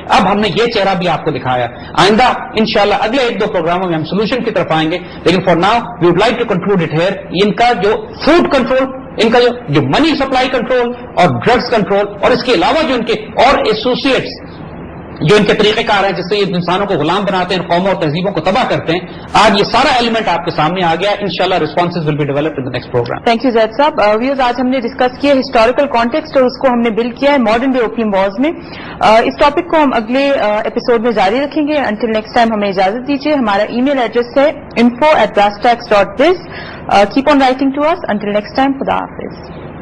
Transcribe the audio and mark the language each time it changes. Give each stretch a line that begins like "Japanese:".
Urdu: اب ہم نے یہ چہرہ بھی آپ کو دکھایا. آئندہ انشاءاللہ اگلے 1-2 پروگراموں میں ہم سولوشن کی طرف آئیں گے, لیکن
English: For now we would like to conclude it here.
Urdu: ان کا جو فوڈ کنٹرول, ان کا جو منی سپلائی کنٹرول اور ڈرگس کنٹرول, اور اس کے علاوہ جو ان کے اور ایسوسیٹس جو ان کے طریقہ کار ہیں جس سے یہ انسانوں کو غلام بناتے ہیں, قوموں اور تہذیبوں کو تباہ کرتے ہیں, آج یہ سارا ایلیمنٹ آپ کے سامنے آ گیا.
English: انشاءاللہ responses will be developed in the next program. Thank you Zaid صاحب.
Urdu: ویورز, آج ہم نے ڈسکس کیا ہسٹوریکل کانٹیکسٹ اور اس کو ہم نے بلڈ کیا ہے ماڈرن ڈے اوپیم وارز میں. اس ٹاپک کو ہم اگلے ایپیسوڈ میں جاری رکھیں گے.
English: until next time
Urdu: ہمیں اجازت دیجیے. ہمارا ای میل ایڈریس ہے info@brasstax.biz.
English: Keep on writing to us. Until next time,
Urdu: خدا حافظ.